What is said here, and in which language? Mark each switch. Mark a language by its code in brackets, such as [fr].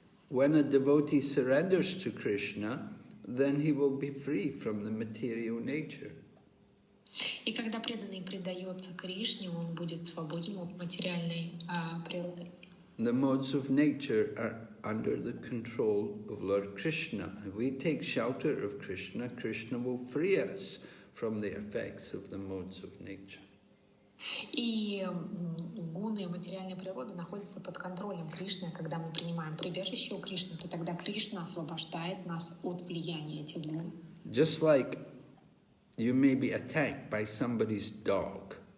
[en] When a devotee surrenders to Kṛṣṇa, then he will be free from the material nature. [ru] И когда преданный предается Кришне, он будет свободен от материальной природы. [en] The modes of nature are under the control of Lord Krishna. If we take shelter of Krishna, Krishna will free us from the effects of the modes of nature. [ru] И гуны материальной природы находятся под контролем Кришны. Когда мы принимаем прибежище у Кришны, то тогда Кришна освобождает нас от влияния этих гун. [en] Just like you may be attacked by somebody's dog.